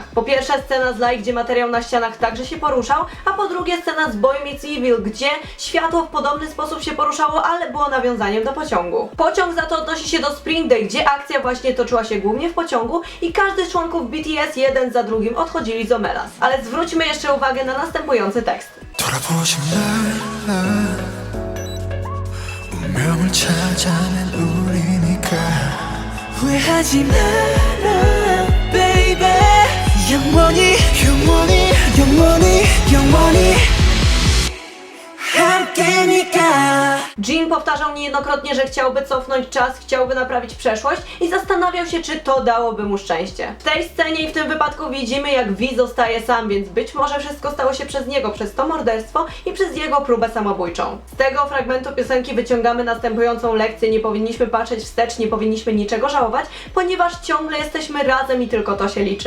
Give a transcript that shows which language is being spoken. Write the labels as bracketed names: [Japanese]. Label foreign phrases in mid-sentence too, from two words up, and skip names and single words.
[Polish] Po pierwsze scena z Light, gdzie materiał na ścianach także się poruszał, a po drugie scena z Boy Meets Evil, gdzie światło w podobny sposób się poruszało, ale było nawiązaniem do pociągu. Pociąg za to odnosi się do Spring Day, gdzie akcja właśnie toczyła się głównie w pociągu i każdy z członków BTS jeden za drugim odchodzili z Omelas. Ale zwróćmy jeszcze uwagę na następujący tekst. [Korean] 운명을 찾아낸 우리니까 후회하지 마라 baby 영원히 영원히 영원히 영원히 함께니까. [Polish] Jin powtarzał niejednokrotnie, że chciałby cofnąć czas, chciałby naprawić przeszłość i zastanawiał się, czy to dałoby mu szczęście. W tej scenie i w tym wypadku widzimy, jak V zostaje sam, więc być może wszystko stało się przez niego, przez to morderstwo i przez jego próbę samobójczą. Z tego fragmentu piosenki wyciągamy następującą lekcję: nie powinniśmy patrzeć wstecz, nie powinniśmy niczego żałować, ponieważ ciągle jesteśmy razem i tylko to się liczy.